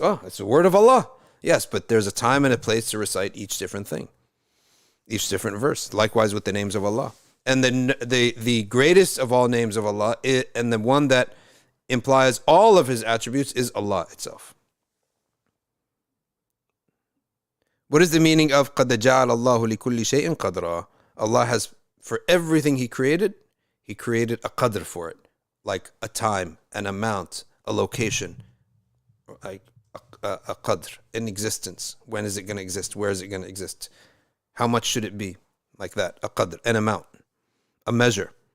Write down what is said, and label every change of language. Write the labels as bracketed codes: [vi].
[en] Oh, it's the word of Allah. Yes, but there's a time and a place to recite each different thing, each different verse. Likewise with the names of Allah. And the greatest of all names of Allah, and the one that implies all of his attributes, is Allah itself. What is the meaning of [ar] قَدْ جَعَلَ اللَّهُ لِكُلِّ شَيْءٍ قَدْرًا? [en] Allah has, for everything he created a qadr for it, like a time, an amount, a location, like a qadr, in existence. When is it going to exist? Where is it going to exist? How much should it be? Like that, a qadr, an amount, a measure.